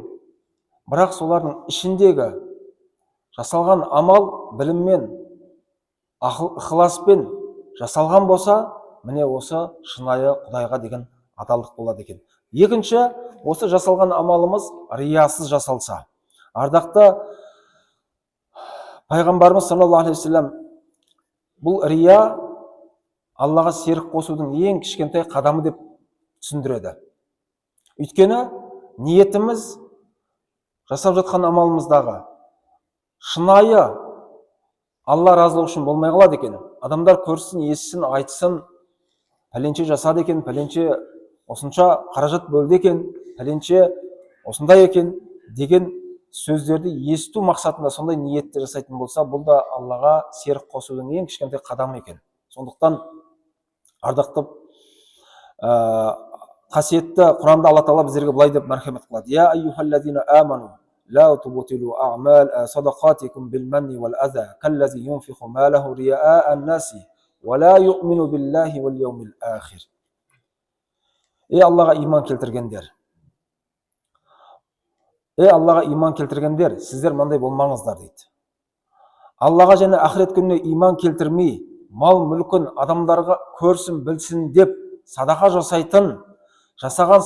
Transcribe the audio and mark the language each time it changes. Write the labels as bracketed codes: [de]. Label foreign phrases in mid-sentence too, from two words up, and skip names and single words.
[kk] Бірақ солардың ішіндегі жасалған амал біліммен, ықыласпен жасалған болса, міне осы шынайы Құдайға деген адалдық болады екен. Екінші, осы жасалған амалымыз риясыз жасалса. Ардақты пайғамбарымыз [ar] صلى الله عليه وسلم [kk] бұл рия Аллаға серік қосудың ең кішкентай қадамы деп түсіндіреді. Өйткені ниетіміз жасап жатқан амалымыздағы шынайы Алла разылығы үшін болмай қалады екен. Адамдар көрсін, естісін, айтсын, пәленше жасады екен, пәленше осынша қаражат бөлді екен, пәленше осындай екен деген сөздерді есту мақсатында сондай ниетті жасайтын болса, бұл да Аллаға серік қосудың ең кішкентай қадамы екен. Сондықтан ардақты қасиетті Құранда Алла Тағала біздерге былай деп мархамет қылады: [ar] يا أيها الذين آمنوا لا تبطلوا صدقاتكم بالمن والأذى كالذي ينفق ماله رئاء الناس ولا يؤمن بالله واليوم الآخر. [kk] Ей Аллаға иман келтіргендер! Ей Аллаға иман келтіргендер, сіздер мынандай болмаңыздар дейді. Аллаға және ақырет күніне иман келтірмей, мал мүлкін адамдарға көрсін, білсін деп садақа жасайтын, жасаған